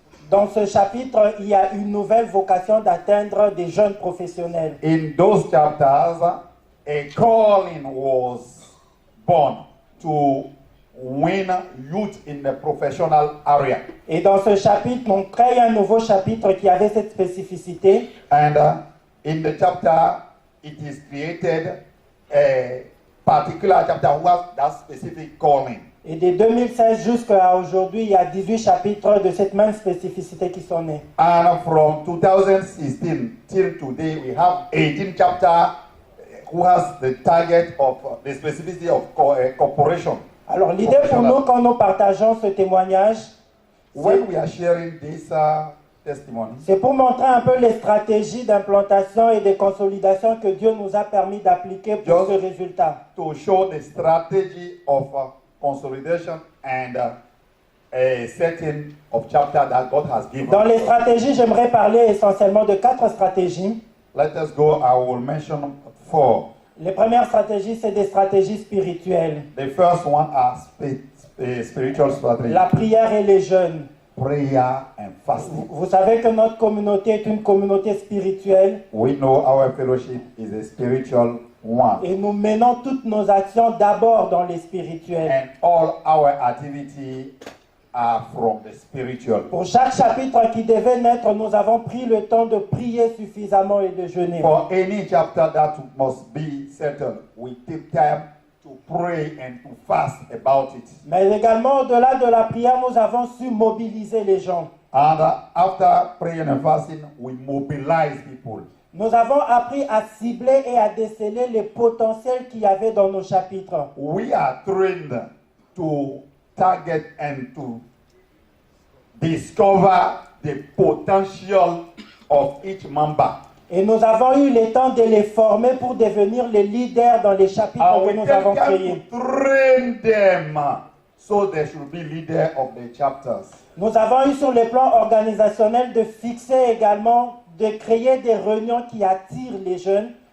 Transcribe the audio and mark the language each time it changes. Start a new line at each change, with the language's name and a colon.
French: dans ce chapitre, il y a une nouvelle vocation d'atteindre des jeunes professionnels.
English: in those chapters, a calling was born to win youth in the professional area.
French: Et dans ce chapitre, on crée un nouveau chapitre qui avait cette spécificité.
English: And in the chapter, it is created a particular chapter who has that specific calling.
French: Et de 2016 jusqu'à aujourd'hui, il y a 18 chapitres de cette même spécificité qui sont nés.
English: And from 2016 till today, we have 18 chapters who has the target of the specificity of corporation.
French: Alors l'idée pour nous, quand nous partageons ce témoignage,
English: when we are sharing this testimony,
French: c'est pour montrer un peu les stratégies d'implantation et de consolidation que Dieu nous a permis d'appliquer pour ce résultat.
English: To show the strategy of consolidation and a setting of chapter that God has given.
French: Dans les stratégies, j'aimerais parler essentiellement de 4 stratégies.
English: Let us go. I will mention 4.
French: Les premières stratégies, c'est des stratégies spirituelles.
English: The first one are spiritual strategy.
French: La prière et les jeûnes.
English: Prayer and fasting.
French: Vous savez que notre communauté est une communauté spirituelle.
English: We know our fellowship is a spiritual one.
French: Et nous menons toutes nos actions d'abord dans les spirituels.
English: And all our activities are from the spiritual.
French: Pour chaque chapitre qui devait naître, nous avons pris le temps de prier suffisamment et de jeûner.
English: For any chapter that must be settled, we take time to pray and to fast about it.
French: Mais également, au-delà de la prière, nous avons su mobiliser les gens.
English: And after praying and fasting, we mobilize people.
French: Nous avons appris à cibler et à déceler les potentiels qu'il y avait dans nos chapitres.
English: We are trained to target and to discover the potential of each member.
French: Et nous avons eu le temps de les former pour devenir les leaders dans les chapitres que nous avons créés.
English: Train them so they should be leader of the chapters.
French: Nous avons eu sur le plan organisationnel de fixer également, de créer des réunions qui attirent les jeunes.